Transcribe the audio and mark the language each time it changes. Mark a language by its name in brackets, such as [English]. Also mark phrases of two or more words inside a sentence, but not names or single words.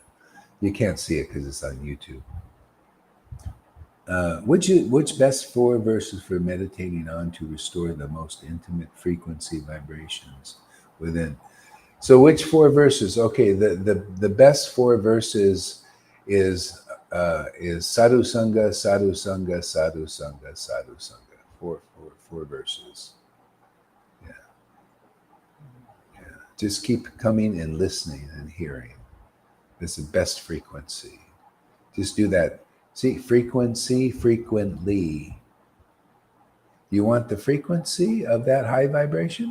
[English] You can't see it because it's on YouTube. Which best 4 verses for meditating on to restore the most intimate frequency vibrations within? So which 4 verses? Okay, the best 4 verses is [Pali] sadhu sangha, sadhu sangha, sadhu sangha, sadhu sangha. [English] Four verses. Yeah. Just keep coming and listening and hearing. It's the best frequency. Just do that. See, frequency, frequently. You want the frequency of that high vibration?